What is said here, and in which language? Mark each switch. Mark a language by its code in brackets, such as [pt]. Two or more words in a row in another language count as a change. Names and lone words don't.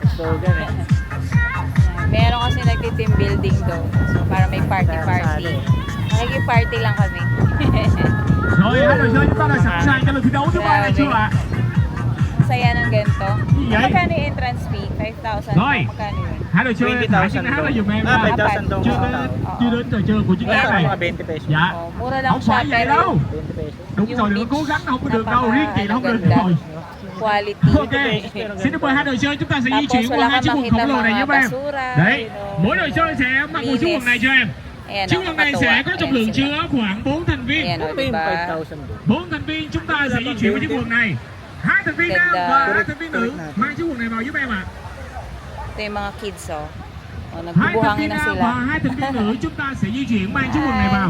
[tl] So, ganun. Meron kasi nagti-team building doon. So, para may party-party. Nakiki-party lang kami. [vi] rồi hai đội chơi chúng ta đã sẵn sàng cho lần thi đấu thứ ba này chưa ạ? [tl] saya ng ganito. Yay. Magkano yung entrance fee? 5,000. [vi] Rồi. [tl] Magkano yun? [vi] Hai đội chơi 20,000 Thái xin hát là dùm em Ah, là 5,000 dong chưa [tl] sa [vi] đến tao. chưa đến trò chơi của chiếc [tl] Kaya [vi] gác [tl] mga [vi] này. [tl] 20 pesos. [vi] Dạ. [tl] Oh, mura lang [vi] Không [tl] siya, [vi] phải vậy [tl] pero [vi] đâu. [tl] 20 pesos. [vi] Đúng [tl] Yung [vi] rồi, đừng [tl] beach, [vi] cố gắng không có được đâu, riêng chị là không được [tl] napaka- [vi] rồi. [tl] quality. [vi] Ok, xin được mời hai đội chơi chúng ta sẽ di [tl] Tapos [vi] chuyển qua [tl] wala [vi] hai [tl] kang [vi] chiếc quần [tl] makita [vi] khổng lồ này [tl] mga [vi] nhé em. [tl] basura, [vi] Đấy, [en] you know, [vi] mỗi đội chơi sẽ mặc một chiếc [tl] linis. [vi] quần này cho em. [tl] Ayan, [vi] Chiếc oh, quần này [tl] nakakatuwa. [vi] sẽ có trọng [tl] Ayan [vi] lượng [tl] sila. [vi] chứa khoảng 4 thành viên. [tl] Ayan, oh, Ano ba yung diba? 5,000 doon? [vi] 4 thành viên chúng ta sẽ di chuyển với chiếc quần này. Hai thành viên nam [tl] Ganda. [vi] và hai thành viên nữ mang chiếc quần này vào giúp em ạ. [tl] Ito yung mga kids, oh. Oh, [vi] Hai thành [tl] nagbubuhangin [vi] viên [tl] na [vi] nam [tl] sila. [vi] và hai thành viên nữ chúng ta sẽ di chuyển mang chiếc quần này vào.